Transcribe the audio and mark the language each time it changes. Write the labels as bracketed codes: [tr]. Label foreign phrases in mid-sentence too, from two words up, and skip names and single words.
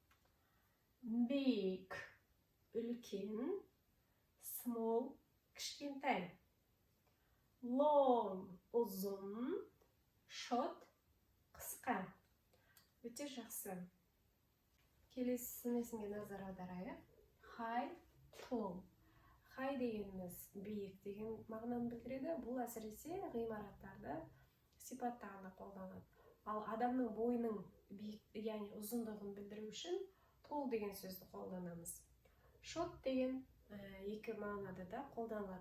[kk] Big үлкен, small кішкентай. Long ұзын, short қысқа. Өте жақсы. Келесі сын есімге назар аударайық. [en] High, tall. [kk] High дегеніміз биік деген мағынаны білдіреді. Бұл әсіресе ғимараттарды сипаттағанда қолданылады. Ал адамның бойының биік, яғни ұзындығын білдіру үшін tall деген сөзді қолданамыз. Short деген екі мағынада да қолданылады.